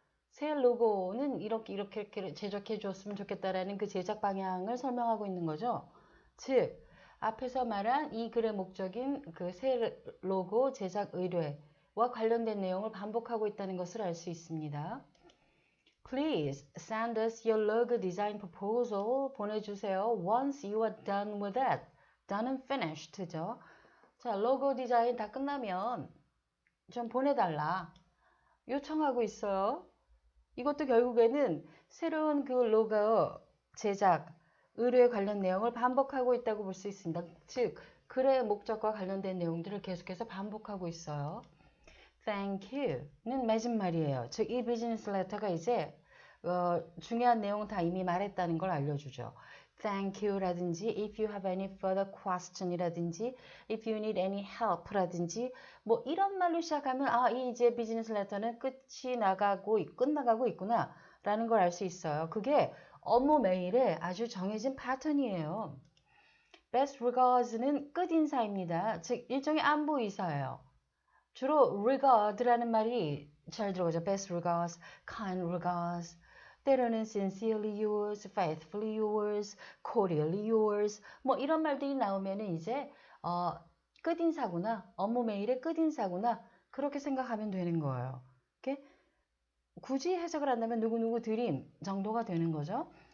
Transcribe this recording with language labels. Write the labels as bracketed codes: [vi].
[ko] 새 로고는 이렇게 제작해 주었으면 좋겠다라는 그 제작 방향을 설명하고 있는 거죠. 즉, 앞에서 말한 이 글의 목적인 그 새 로고 제작 의뢰와 관련된 내용을 반복하고 있다는 것을 알 수 있습니다. [en] Please send us your logo design proposal. [ko] 보내주세요. [en] Once you are done with it. done and finished [ko] 죠. 자, 로고 디자인 다 끝나면 좀 보내달라. 요청하고 있어요. 이것도 결국에는 새로운 그 로고 제작, 의뢰에 관련 내용을 반복하고 있다고 볼 수 있습니다. 즉, 글의 목적과 관련된 내용들을 계속해서 반복하고 있어요. [en] Thank you [ko] 는 맺은 말이에요. 즉, 이 비즈니스 레터가 이제 중요한 내용 다 이미 말했다는 걸 알려주죠. [en] Thank you [ko] 라든지 [en] if you have any further question [ko] 이라든지 [en] if you need any help [ko] 라든지 뭐 이런 말로 시작하면 이제 비즈니스 레터는 끝나가고 있구나 라는 걸 알 수 있어요. 그게 업무 메일에 아주 정해진 패턴이에요. [en] Best regards [ko] 는 끝인사입니다. 즉 일종의 안부 인사예요. 주로 regard라는 말이 잘 들어가죠. [en] Best regards, kind regards. [ko] 때로는 [en] sincerely yours, faithfully yours, cordially yours [ko] 뭐 이런 말들이 나오면은 이제 끝인사구나, 업무 메일의 끝인사구나 그렇게 생각하면 되는 거예요. 이렇게 굳이 해석을 한다면 누구누구 드림 정도가 되는 거죠.